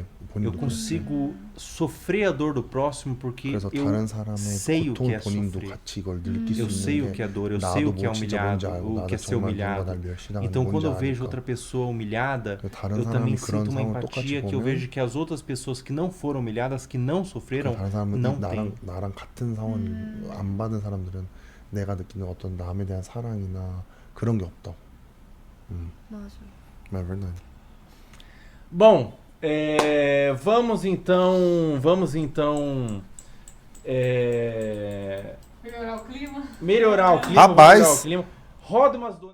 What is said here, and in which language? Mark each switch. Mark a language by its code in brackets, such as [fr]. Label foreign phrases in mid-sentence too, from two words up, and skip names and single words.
[pt] Eu consigo sofrer a dor do próximo porque eu sei o que é sofrer. Eu sei o que é dor, eu sei o que é humilhado, o que é ser humilhado. Então quando eu vejo outra pessoa humilhada, eu também sinto uma empatia que eu vejo que as outras pessoas que não foram humilhadas, que não sofreram, não têm. [ko] 나랑 같은 상황을 안 받은 사람들은 내가 느끼는 어떤 남에 대한 사랑이나 그런 게 없다. 맞아요. [pt] É verdade. Bom, vamos então melhorar o clima. Melhorar o clima. Rapaz. Melhorar o clima. Roda umas